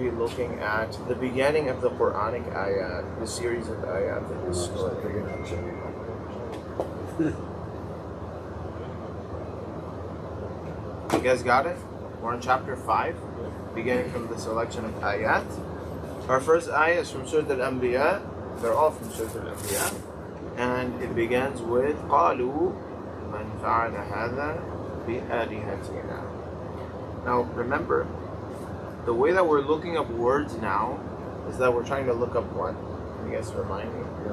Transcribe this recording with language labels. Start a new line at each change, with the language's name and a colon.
English: looking at the beginning of the Quranic ayat, the series of ayat in this surah. You guys got it? We're in chapter 5, beginning from the selection of ayat. Our first ayat is from Surah Al-Anbiya. They're all from Surah Al-Anbiya. And it begins with
Arabic: قَالُوا مَنْ فَعَلَ هَذَا بِآلِهَتِنَا.
English: Now remember, the way that we're looking up words now is that we're trying to look up what? Can you guys remind me?